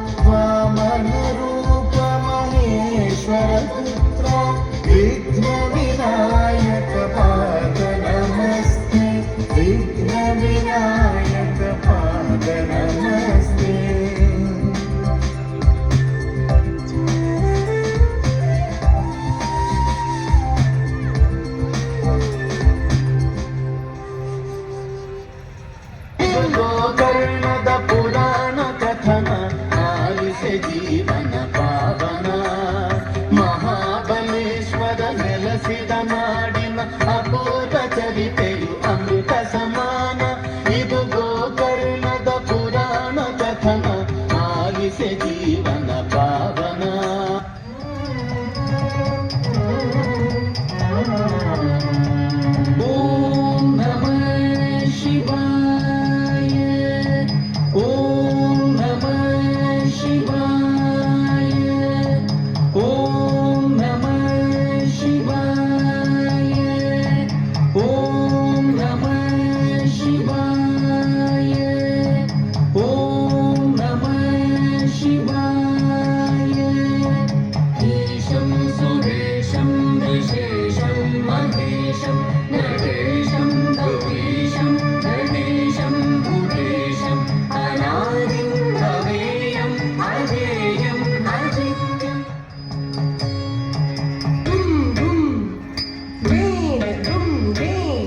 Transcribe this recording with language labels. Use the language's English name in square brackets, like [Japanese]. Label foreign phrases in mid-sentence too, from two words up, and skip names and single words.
[Sanskrit] वामनरूपमहेश्वरपुत्रा विघ्नविनायकपाद नमस्ते विघ्नविनायकपाद नमस्ते [Kannada] ಗೋಕರ್ಣದ ಪುರಾಣ ಕಥನ ಆಲಿಸೆ ಜೀವನ ಪಾವನ ಮಹಾಬಲೇಶ್ವರ ನೆಲೆಸಿದ ನಾಡಿನ ಅಪೂರ್ವ ಚರಿತೆಯು ಅಮೃತ ಸಮಾನ ಇದು ಗೋಕರ್ಣದ ಪುರಾಣ ಕಥನ ಆಲಿಸೆ ಜೀವನ ಪಾವನ [Sanskrit] ಓಂ ನಮಃ ಶಿವಾಯ ಓಂ ನಮಃ ಶಿವಾಯ ಓಂ ನಮಃ ಶಿವಾಯ ಓಂ ನಮಃ ಶಿವಾಯ ಓಂ ನಮಃ ಶಿವಾಯ ಈಶಂ ಸುರೇಶಂ ವಿಶೇಷಂ ಮಹೇಶಂ ನಟೇಶಂ ಗೌರೀಶಂ ಗಣೇಶಂ ಭೂತೇಶಂ ಅನಾದಿಂ ಭವೇಯಂ ಅಜೇಯಂ ಅಜಿತ್ಯಂ ದುಂ ದುಂ ವೇನ ದುಂ ವೇನ